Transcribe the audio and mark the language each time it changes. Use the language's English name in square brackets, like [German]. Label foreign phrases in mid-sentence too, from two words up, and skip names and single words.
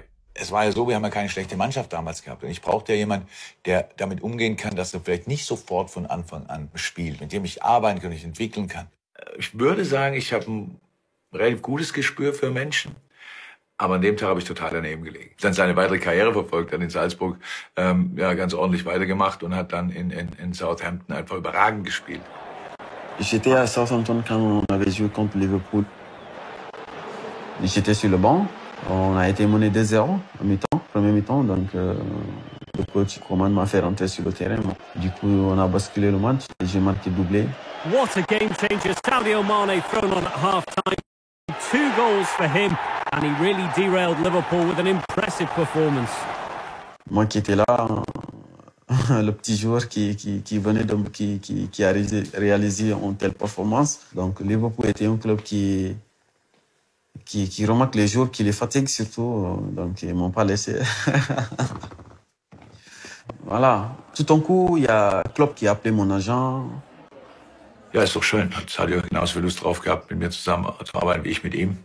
[German] Es war ja so, wir haben ja keine schlechte Mannschaft damals gehabt und ich brauchte ja jemanden, der damit umgehen kann, dass er vielleicht nicht sofort von Anfang an spielt, mit dem ich arbeiten kann, ich entwickeln kann. Ich würde sagen, ich habe ein relativ gutes Gespür für Menschen. Aber an dem Tag habe ich total daneben gelegen. Dann seine weitere Karriere verfolgt, hat in Salzburg ja, ganz ordentlich weitergemacht und hat dann in Southampton einfach überragend gespielt. [French] J'étais à Southampton quand on avait joué contre Liverpool. J'étais sur le banc. On a été mené 2-0 en mi-temps, premier mi-temps. Donc le coach Coman m'a fait rentrer sur le terrain. Du coup, on a basculé le match et j'ai marqué doublé. [English] What a game changer. Sadio Mane thrown on at half-time. 2 goals for him, and he really derailed Liverpool with an impressive performance. [French] Moi qui étais là, le petit joueur qui venait qui a réalisé une telle performance. Donc Liverpool était un club qui remarque les joueurs, qui les fatigue surtout. Donc ils m'ont pas laissé. Voilà. Tout d'un coup, il y a Klopp qui a appelé mon agent. [German] Ja, ist doch schön. Hat Sadio genauso viel Lust drauf gehabt, mit mir zusammenzuarbeiten wie ich mit ihm.